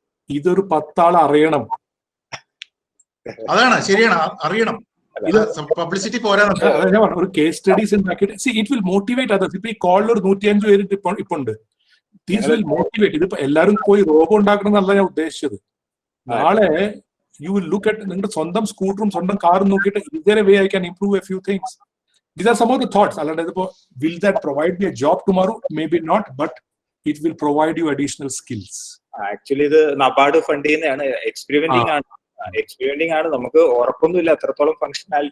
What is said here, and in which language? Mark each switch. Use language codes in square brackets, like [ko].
[ml] ഇതൊരു 10 ആൾ അറിയണം. അതാണ് ശരിയാണ്, അറിയണം. പബ്ലിസിറ്റി പോരാ. ഒരു കേസ് സ്റ്റഡീസ് ഉണ്ടാക്കിയിട്ട് [en] It will motivate others. [ml] ഇപ്പൊ ഈ കോളിൽ ഒരു 105 പേര് ഇപ്പൊ ഉണ്ട്. [en] These will motivate. [ml] ഇതിപ്പോ എല്ലാവരും പോയി റോബോ ഉണ്ടാക്കണം എന്നല്ല ഞാൻ ഉദ്ദേശിച്ചത്. [en] നാളെ you will look at [ml] നിങ്ങളുടെ സ്വന്തം സ്കൂട്ടറും സ്വന്തം കാറും നോക്കിയിട്ട് [en] is there a way I can improve a few things? These are some of the thoughts. [ml] അല്ലാണ്ട് ഇതിപ്പോ [en] will that provide me a job tomorrow? Maybe not, but it will provide you additional skills. [ml] Actually ഇത് NABARD fund ചെയ്യുന്നതാണ്. എക്സ്പെരിമെന്റിംഗ് ആണ്. നമുക്ക് ഉറപ്പൊന്നുമില്ല എത്രത്തോളം function